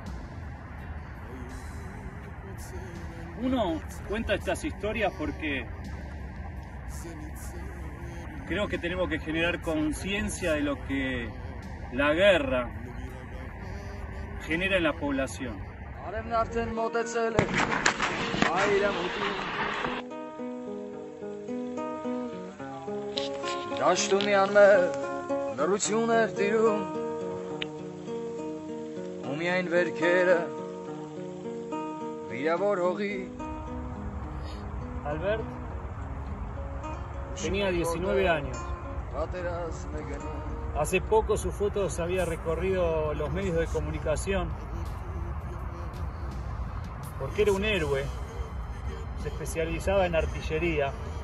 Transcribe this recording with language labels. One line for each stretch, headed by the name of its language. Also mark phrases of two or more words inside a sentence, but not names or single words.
Spanish: Uno cuenta estas historias porque creo que tenemos que generar conciencia de lo que la guerra genera en la población.
Armenian: Դաշտումյան մեր լռություն էր տիրում ու միայն վերքերը վիրավոր հողի.
Spanish: Albert tenía 19 años. Hace poco sus fotos había recorrido los medios de comunicación porque era un héroe, se especializaba en artillería.